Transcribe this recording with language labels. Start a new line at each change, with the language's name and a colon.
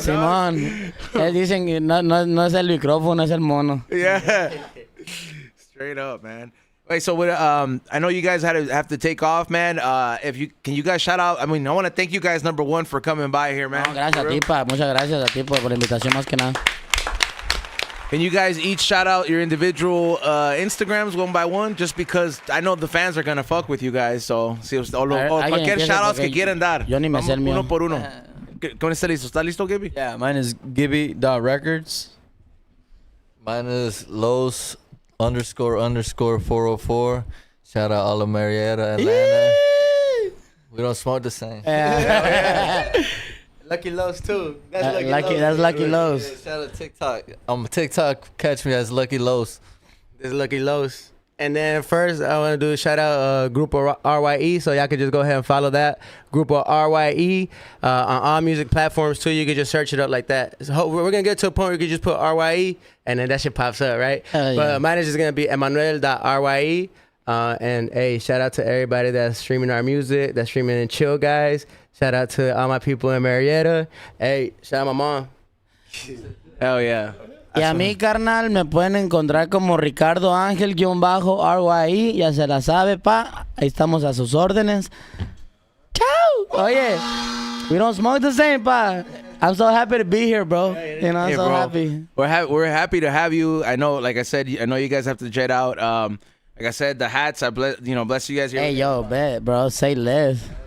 Spanish: Simón, dicen que no es el micrófono, es el mono.
English: Yeah. Straight up, man. Wait, so I know you guys have to take off, man. Can you guys shout out? I mean, I want to thank you guys, number one, for coming by here, man.
Spanish: No, gracias a ti, pa. Muchas gracias a ti por la invitación, más que nada.
English: Can you guys each shout out your individual Instagrams one by one? Just because I know the fans are gonna fuck with you guys.
Spanish: So, cualquier shout outs que quieran dar. Yo ni me sé el mío. Uno por uno. ¿Cómo está listo? ¿Está listo, Gibby?
English: Yeah, mine is Gibby.records. Mine is Los __404. Shout out all of Marietta, Atlanta. We don't smoke the same. Lucky Lows too. That's Lucky Lows. Yeah, shout out TikTok. On TikTok, catch me as Lucky Lows. This is Lucky Lows. And then first, I want to do a shout out Grupo Rye, so y'all can just go ahead and follow that. Grupo Rye on all music platforms too. You can just search it up like that. So we're gonna get to a point where you can just put Rye, and then that shit pops up, right? Yeah. But mine is just gonna be Emmanuel.Rye. And hey, shout out to everybody that's streaming our music, that's streaming in Chill Guys. Shout out to all my people in Marietta. Hey, shout out my mom. Hell yeah.
Spanish: Y a mí, carnal, me pueden encontrar como Ricardo Ángel_RYE. Ya se la sabe, pa. Ahí estamos a sus órdenes. Chao.
English: Oye, we don't smoke the same, pa. I'm so happy to be here, bro. You know, I'm so happy. We're happy to have you. I know, like I said, I know you guys have to jet out. Like I said, the hats, bless you guys here. Hey, yo, bet, bro. Say less.